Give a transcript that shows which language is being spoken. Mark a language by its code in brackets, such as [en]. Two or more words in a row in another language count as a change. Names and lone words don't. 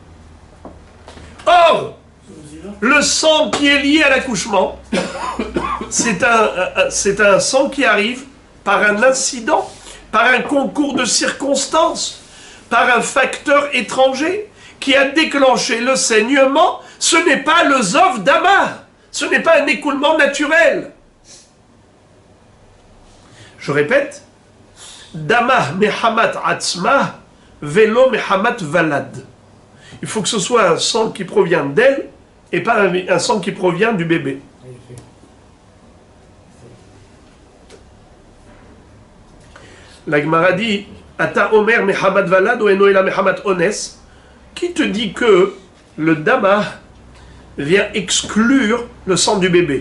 [fr] Or, le sang qui est lié à l'accouchement, c'est un sang qui arrive par un incident, par un concours de circonstances, par un facteur étranger qui a déclenché le saignement. Ce n'est pas le [he] זוב דמה, [fr] ce n'est pas un écoulement naturel. Je répète, [he] דמה מחמת עצמה, ולא מחמת ולד. [fr] Il faut que ce soit un sang qui provient d'elle et pas un sang qui provient du bébé. La Gemara dit, [he] אתה אומר מחמת ולד או אינו אלא מחמת אונס. [fr] Qui te dit que le dama vient exclure le sang du bébé?